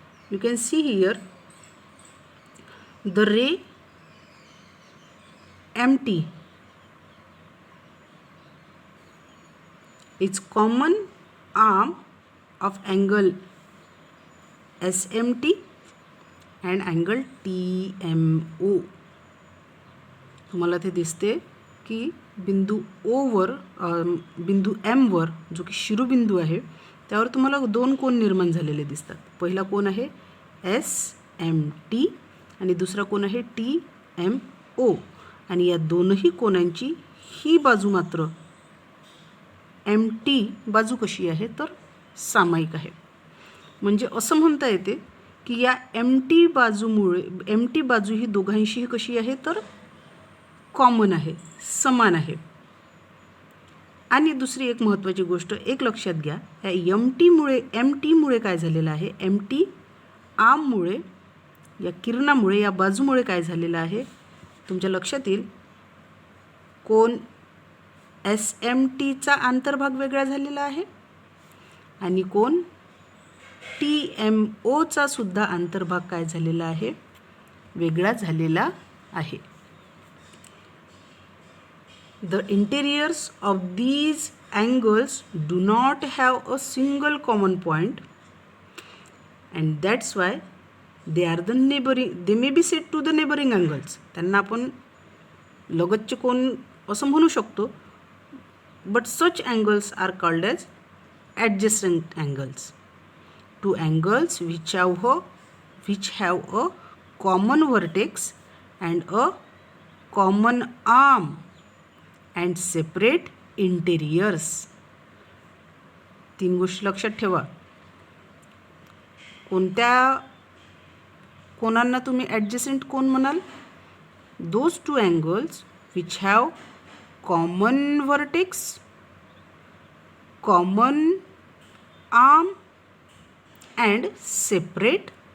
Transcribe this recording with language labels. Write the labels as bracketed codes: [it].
[en] You can see here the ray MT is common arm of angle SMT and angle TMO. [mr] तुम्हाला ते दिसते की बिंदू O वर बिंदू M वर जो की शिरोबिंदू आहे त्यावर तुम्हाला 2 कोन निर्माण झालेले दिसतात. पहिला कोन आहे SMT आणि दुसरा कोन आहे TMO, आणि या दोनही कोनांची ही बाजू मात्र MT बाजू कशी आहे तर सामायिक आहे. म्हणजे असं म्हणता येते की या MT बाजू ही दोघांशी कशी आहे तर कॉमन आहे, समान आहे. आणि दुसरी एक महत्त्वाची गोष्ट एक लक्षात घ्या. या MT मुळे काय झालेलं आहे? MT आर्ममुळे, या किरणामुळे, या बाजूमुळे काय झालेलं आहे तुमच्या लक्षात येईल. कोन SMTचा अंतर्भाग वेगळा झालेला आहे आणि कोन TMOचा सुद्धा अंतर्भाग काय झालेला आहे? वेगळा झालेला आहे. [en] The interiors of these angles do not have a single common point, and that's why they are the neighboring, they may be said to the neighboring angles. [mr] त्यांना आपण लगतचे कोन असं म्हणू शकतो. [en] But such angles are called as adjacent angles. Two angles which have a common vertex and a common arm and separate interiors. [mr] 3 गोष्टी लक्षात ठेवा. कोणत्या कोनांना तुम्ही ॲडजसेंट कोन म्हणाल? [en] Those 2 angles which have common vertex, common arm and separate